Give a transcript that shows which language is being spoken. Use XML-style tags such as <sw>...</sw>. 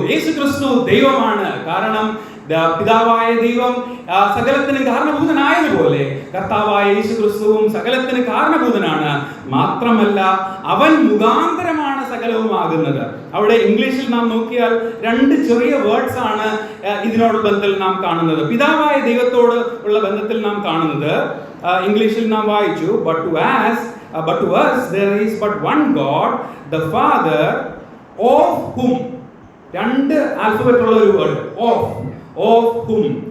<ml>യേശുക്രിസ്തു ദൈവമാണ്. കാരണം പിതാവായ ദൈവം സകലത്തിന് കാരണഭൂതനായതുപോലെ കർത്താവായ യേശുക്രിസ്തുവും സകലത്തിന് കാരണഭൂതനാണ്. മാത്രമല്ല അവൻ മുഖാന്തരമാണ് സകലവും ആകുന്നത്. അവിടെ ഇംഗ്ലീഷിൽ നാം നോക്കിയാൽ 2 ചെറിയ വേർഡ്സ് ആണ് ഇതിനോട് ബന്ധത്തിൽ നാം കാണുന്നത്. പിതാവായ ദൈവത്തോട് ഉള്ള ബന്ധത്തിൽ നാം കാണുന്നത് ഇംഗ്ലീഷിൽ നാം വായിച്ചു,</ml> <en>but to us there is but one God, the Father, of whom.</en> <ml>2 alphabet ഉള്ള ഒരു വേർഡ്,</ml> <en>of whom.</en>